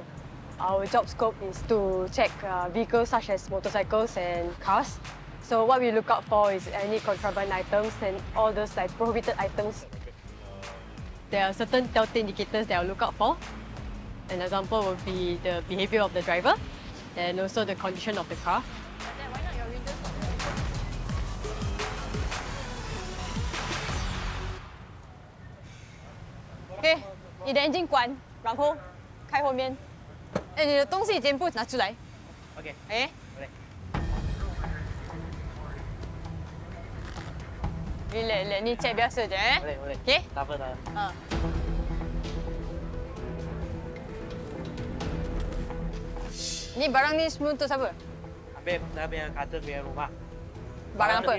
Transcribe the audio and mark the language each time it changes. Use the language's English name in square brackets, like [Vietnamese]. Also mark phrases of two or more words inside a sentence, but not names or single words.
[English] Our job scope is to check vehicles such as motorcycles and cars. So what we look out for is any contraband items and all those like prohibited items. There are certain telltale indicators that I'll look out for. An example would be the behavior of the driver and also the condition of the car. [Chinese] OK， 你的 engine 关，然后开后面。哎，你的东西全部拿出来。 OK。 [Malay] 哎。Relax, ni check biasa je eh. Boleh. Okey? Tak apa. Ni barang ni semua untuk siapa? Habis saya punya kader punya rumah. Barang apa?